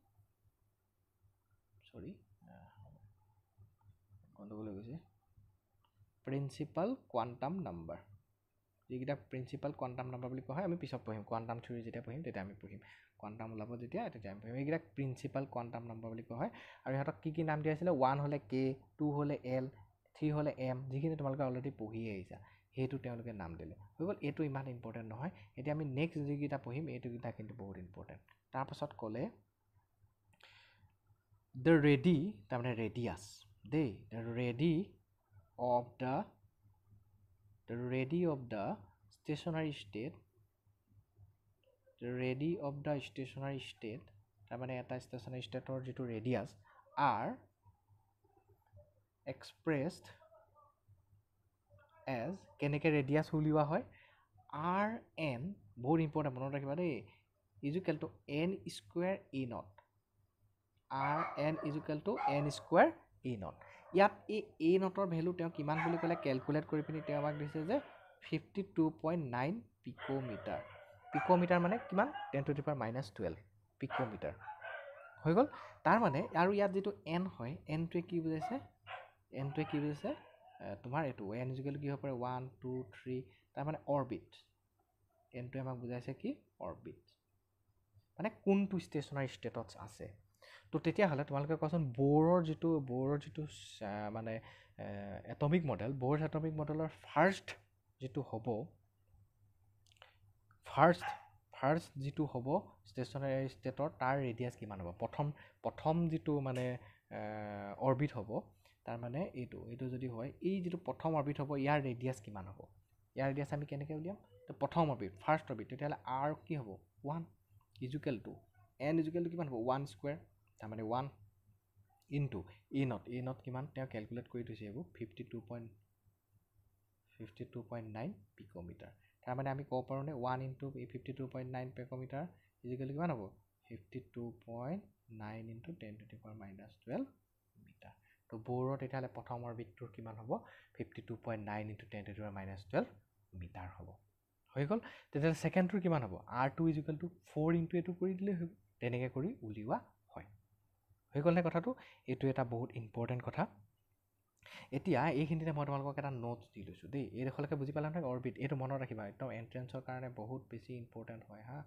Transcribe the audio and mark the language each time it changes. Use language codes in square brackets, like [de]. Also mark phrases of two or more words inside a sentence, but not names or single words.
[as] sorry গণ্ডগোল হৈ গৈছে [en] principal quantum number [as] যিগিটা [en] principal quantum number [as] বুলি কোৱা হয় আমি পিছত পঢ়িম [en] quantum theory [as] যেতিয়া পঢ়িম তেতিয়া আমি পঢ়িম কোৱান্টাম ওলাব তেতিয়া আমি পঢ়িম এইগিটা [en] principal quantum number [as] বুলি কোৱা হয় আৰু ইহঁতক কি নাম দিয়া আছিল 1 হলে k 2 হলে l 3 হলে m যিখিনি তোমালোকে অলৰেডি পঢ়ি আহিছা হেতু তেওঁলোকে নাম দিলে হৈ গল এটো ইমান ইম্পৰ্টেন্ট নহয় এতিয়া আমি নেক্সট যিগিটা পঢ়িম এটো গিটা কিন্তু বহুত ইম্পৰ্টেন্ট তাৰ পাছত ক'লে [en] the radii তাৰমানে radius they the radii of the stationary state [as] তাৰমানে এটা [en] stationary stateৰ যিটো radius are expressed as কেনেকৈ [as] radius উলিওৱা হয় rn বহুত ইম্পৰ্টেন্ট মনত ৰাখিবা দেই [en] is equal to n square e naught rn is equal to n square e naught [as] ইয়াত এই a naughটৰ ভ্যালু তেওঁ কিমান বুলি ক'লে ক্যালকুলেট কৰি পিনি তেওঁ আমাক দিছে যে 52.9 পিকোমিটাৰ মানে কিমান [en] 10 to the power -12 [as] পিকোমিটাৰ হৈ গল তাৰ মানে আৰু ইয়াত যেটো n হয় n টোৱে কি বুজাইছে তোমাৰ এটো [en] n is equal to [as] কি হ'ব পাৰে 1 2 3 তাৰ মানে অৰবিট n টোৱে আমাক বুজাইছে কি অৰবিট মানে কোনটো [en] stationary stateত [as] আছে তো তেতিয়া হলে তোমালোকে কোৱাচোন বোৰৰ যিটো মানে [en] atomic model [as] বোৰ [en] atomic modelৰ [as] ফাৰ্স্ট যিটো হ'ব [en] stationary stateৰ [as] তাৰ ৰেডিয়াস কিমান হ'ব প্ৰথম যিটো মানে অৰবিট হ'ব তাৰ মানে এইটো যদি হয় এই যিটো প্ৰথম অৰবিট হ'ব ইয়াৰ ৰেডিয়াস কিমান হ'ব ইয়াৰ ৰেডিয়াস আমি কেনেকৈ উলিয়াম তো প্ৰথম অৰবিট [en] first orbit [as] তেতিয়াহলে r কি হ'ব [en] 1 is equal to n is equal to [as] কিমান হ'ব 1 স্কয়াৰ তাৰ মানে 1 ইনটু [en] e naught [as] কিমান তেওঁ ক্যালকুলেট কৰি থৈছে এইবোৰ 52.9 পিকোমিটাৰ তাৰ মানে আমি ক'ব পাৰো নে 1 ইনটু 52.9 পিকোমিটাৰ [en] is equal [as] কিমান হ'ব 52.9 ইনটু [en] 10 to the power -12 [as] মিটাৰ তো বোৰৰ তেতিয়াহলে প্ৰথম অৰবিটটোৰ কিমান হ'ব 52.9 ইনটু [en] 10 to the power -12 [as] মিটাৰ হ'ব হৈ গল তেতিয়া সেকেন্ডটোৰ কিমান হ'ব r2 [en] is equal to [as] 4 ইনটু এটো কৰি দিলে হ'ব তেনেকৈ কৰি উলিওৱা হয় হৈ গল নে কথাটো এটো এটা বহুত ইম্পৰ্টেন্ট কথা এতিয়া এইখিনিতে মই তোমালোকক এটা নোটস দি লৈছো দেই এই দেখলৈকে বুজি পালা নহয় অৰবিট এটো মনত ৰাখিবা একদম এন্ট্ৰেন্সৰ কাৰণে বহুত বেছি ইম্পৰ্টেন্ট হয় হা